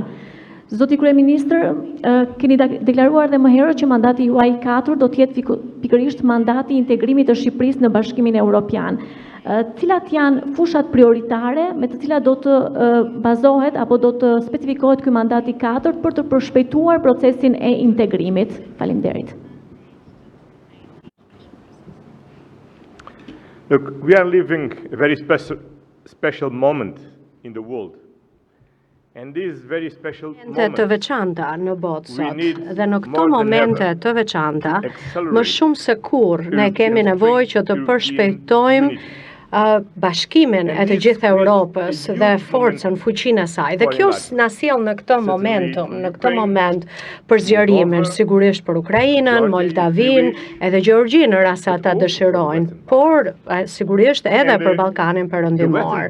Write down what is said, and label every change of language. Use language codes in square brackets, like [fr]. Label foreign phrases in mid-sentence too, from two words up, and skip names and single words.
[sq] Zoti Kryeministër, keni deklaruar dhe më herët që mandati juaj 4 do të jetë pikërisht mandati i integrimit të Shqipërisë në Bashkimin Evropian. Cilat janë fushat prioritare me të cilat do të bazohet apo do të specifikohet ky mandati 4 për të përshpejtuar procesin e integrimit? Faleminderit. [en] Look, we are living a very special moment in the world. And this very special moment, [sq] të veçanta në botë sot, dhe në këto momente të veçanta, më shumë se kur ne kemi nevojë që të përshpejtojmë bashkimin e të gjithë Europës dhe forcën, fuqinë e saj. Dhe kjo na sjell në këtë moment për zgjerimin, sigurisht për Ukrainën, Moldavinë, edhe Gjeorgjinë në rast se ata dëshirojnë, por sigurisht edhe për Ballkanin Perëndimor.